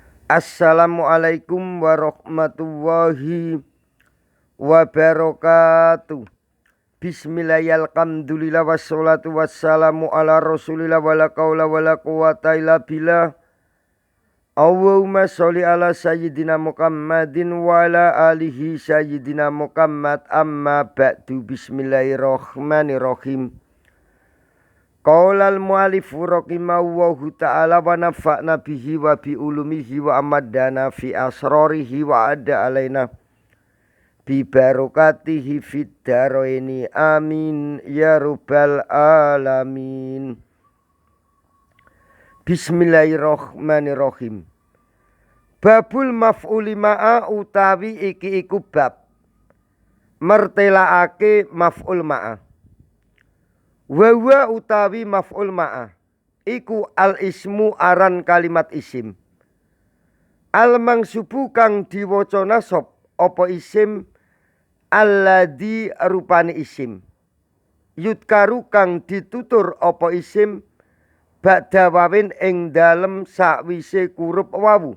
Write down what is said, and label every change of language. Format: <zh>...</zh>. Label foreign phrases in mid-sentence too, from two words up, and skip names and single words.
<ar>السلام عليكم ورحمة الله وبركاته. بسم الله الرحمن الرحيم الحمد لله والصلاة والسلام على رسول الله ولا حول ولا قوة إلا بالله. اللهم صل على سيدنا محمد وعلى آله سيدنا محمد أما بعد. بسم الله الرحمن الرحيم قال المؤلف رحمه الله تعالى ونفعنا به وبعلومه وأمدنا في أسراره وأعاد علينا ببركاته في الدارين آمين يا رب العالمين. بسم الله الرحمن الرحيم. باب المفعول معه</ar> <jv>utawi iki iku bab mertelaake</jv> <ar>مفعول معه.</ar> <jv>Wawa utawi</jv> <ar>مفعول معه</ar> <jv>iku</jv> <ar>الاسم</ar> <jv>aran kalimat isim.</jv> <ar>المنصوب</ar> <jv>kang diwaca nasab apa isim alladzi rupane isim. Yudkaru kang ditutur apa isim</jv> <ar>بعد واو</ar> <jv>ing dalem sakwise kurup wawu.</jv>